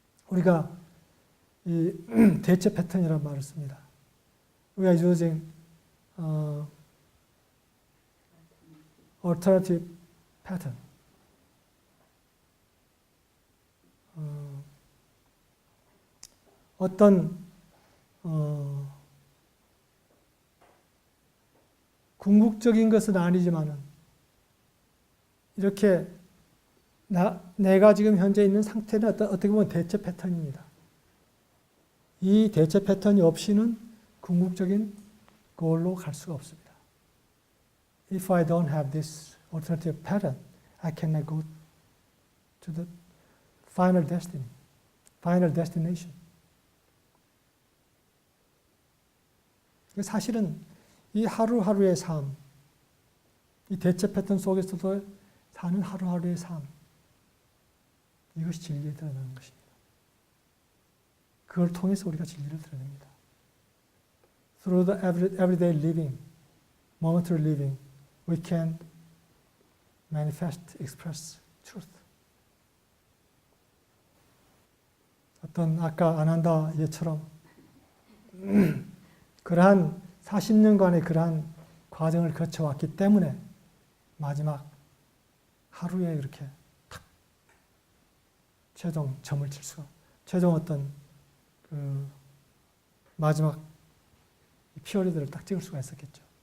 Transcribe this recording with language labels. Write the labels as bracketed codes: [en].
[ko] 우리가 이 대체 패턴이라는 말을 씁니다. [en] We are using alternative pattern. [ko] 어떤 궁극적인 것은 아니지만은 이렇게 내가 지금 현재 있는 상태는 어떻게 보면 대체 패턴입니다. 이 대체 패턴이 없이는 궁극적인 골로 갈 수가 없습니다. [en] If I don't have this alternative pattern, I cannot go to the final destination. [ko] 사실은 이 하루하루의 삶, 이 대체 패턴 속에서도 사는 하루하루의 삶, 이것이 진리에 드러나는 것입니다. 그걸 통해서 우리가 진리를 드러냅니다. [en] Through the everyday living, momentary living, we can express truth. [ko] 어떤 아까 아난다 얘처럼 그러한 40년간의 그러한 과정을 거쳐왔기 때문에 마지막 하루에 이렇게 탁 최종 점을 칠 수가, 최종 어떤 그 마지막 피어리드를 딱 찍을 수가 있었겠죠.